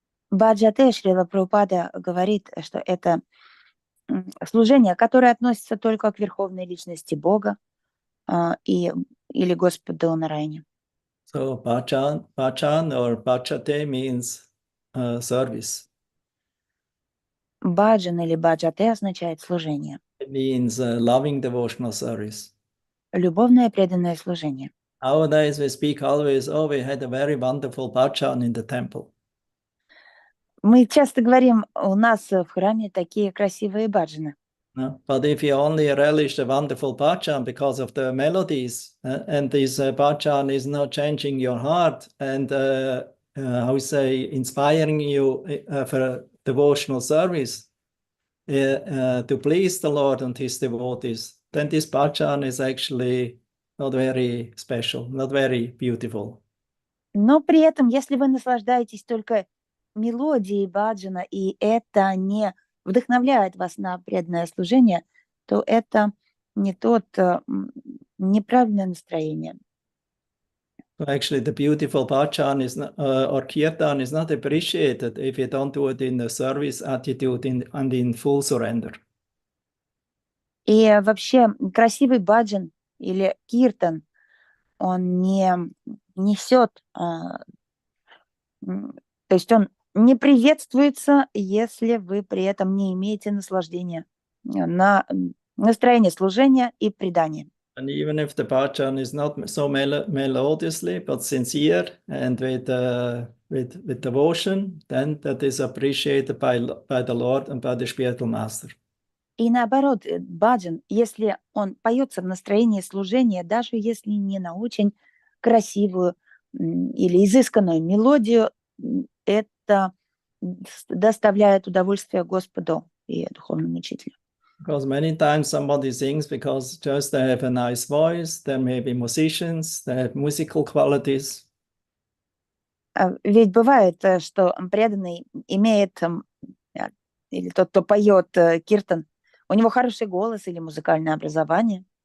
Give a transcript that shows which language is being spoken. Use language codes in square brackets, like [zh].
[ru] Баджате Шрила Прабхупада говорит, что это служение, которое относится только к верховной личности Бога или Господу Нараяне. [en] So bhajan or bhajate means service. [ru] Баджан или баджате означает служение. [en] It means loving devotional service. [ru] Любовное преданное служение. [en] Nowadays we speak always, oh, we had a very wonderful bhajan in the temple. [ru] Мы часто говорим, у нас в храме такие красивые баджаны. [en] No? But if you only relish the wonderful bhajan because of the melodies, and this bhajan is not changing your heart and, how we say, inspiring you for devotional service to please the Lord and his devotees, then this bhajan is actually not very special, not very beautiful. [ru] Но при этом, если вы наслаждаетесь только мелодией баджана, и это не вдохновляет вас на преданное служение, то это не неправильное настроение. [en] So actually, the beautiful bhajan is not, or kirtan is not appreciated if you don't do it in a service attitude and in full surrender. [ru] И вообще красивый баджан или киртан, он не несет, то есть он не приветствуется, если вы при этом не имеете наслаждения на настроение служения и предания. [en] And even if the bhajan is not so melodiously, but sincere and with devotion, then that is appreciated by the Lord and by the spiritual master. [ru] И наоборот, баджан, если он поется в настроении служения, даже если не на очень красивую или изысканную мелодию, это доставляет удовольствие Господу и духовному учителю. [en] Because many times somebody sings because just they have a nice voice, they may be musicians, they have musical qualities. [ru] Ведь бывает, что преданный имеет, или тот, кто поет киртан, у него хороший голос или музыкальное образование.